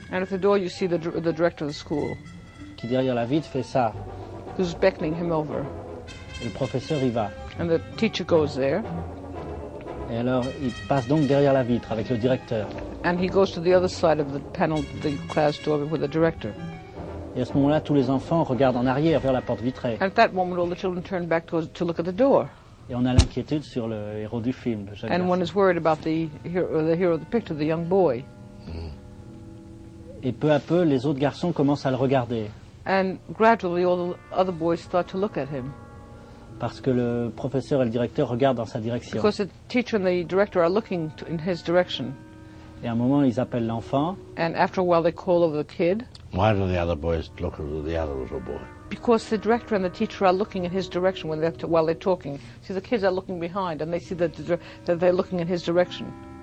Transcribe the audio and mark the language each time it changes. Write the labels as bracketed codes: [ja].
[en] And at the door, you see the director of the school. [fr] Qui derrière la vitre fait ça. [en] Who's beckoning him over. [fr] Et le professeur y va. [en] And the teacher goes there. [fr] Et alors, il passe donc derrière la vitre avec le directeur. [en] And he goes to the other side of the panel, the class door, with the director. [fr] Et à ce moment-là, tous les enfants regardent en arrière vers la porte vitrée. [en] At that moment, all the children turn back to look at the door. [fr] Et on a l'inquiétude sur le héros du film, le jeune [en] And [fr] garçon. [en] One is worried about the hero of the picture, the young boy. [fr] Et peu à peu, les autres garçons commencent à le regarder. [en] And gradually, all the other boys start to look at him. [fr] Parce que le professeur et le directeur regardent dans sa direction. [en] Because the teacher and the director are looking in his direction. [fr] Et à un moment, ils appellent l'enfant. [en] And after a while, they call over the kid. Why do the other boys look at the other little boy? Because the director and the teacher are looking in his direction while they're talking. See, the kids are looking behind, and they see that they're looking in his direction.